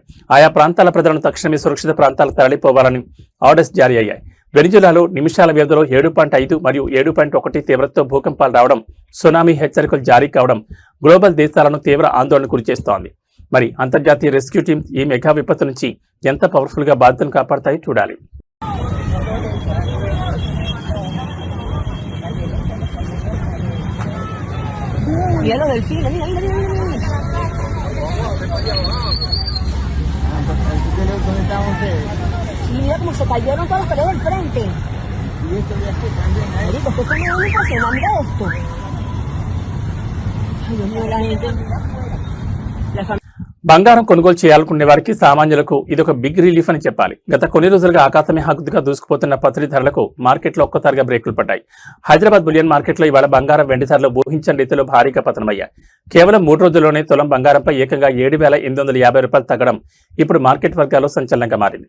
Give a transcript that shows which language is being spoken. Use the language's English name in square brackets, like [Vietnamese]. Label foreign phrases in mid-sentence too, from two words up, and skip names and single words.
[Telugu] ఆయా ప్రాంతాల ప్రజలను తక్షణమే సురక్షిత ప్రాంతాలకు తరలిపోవాలని ఆర్డర్స్ జారీ అయ్యాయి. వెనిజులాలో నిమిషాల వ్యవధిలో 7.5 మరియు 7.1 తీవ్రతతో భూకంపాలు రావడం, సునామీ హెచ్చరికలు జారీ కావడం గ్లోబల్ దేశాలను తీవ్ర ఆందోళనకు గురిచేస్తోంది. మరి అంతర్జాతీయ [English] rescue teams [Telugu] ఈ మెగా విపత్తు నుంచి ఎంత పవర్ఫుల్ గా బాధితులను కాపాడతాయో చూడాలి. [Spanish] Mira lo del cine, mira, mira, mira, mira. Y mira cómo se cayeron todas las paredes del frente. Marico, esto es una ubicación, mira esto. Ay, Dios mío, la gente. La familia. [Telugu] బంగారం కొనుగోలు చేయాలనుకునే వారికి సామాన్యులకు ఇదొక [English] big relief [Telugu] అని చెప్పాలి. గత కొన్ని రోజులుగా ఆకాశమే హద్దుగా దూసుకుపోతున్న పసిడి ధరలకు మార్కెట్లో ఒక్కసారిగా బ్రేకులు పడ్డాయి. హైదరాబాద్ బులియన్ మార్కెట్లో ఇవాళ బంగారం, వెండి ధరలు ఊహించని రీతిలో భారీగా పతనమయ్యాయి. కేవలం 3 రోజుల్లోనే తులం బంగారంపై ఏకంగా 7,850 రూపాయలు తగ్గడం ఇప్పుడు మార్కెట్ వర్గాల్లో సంచలనంగా మారింది.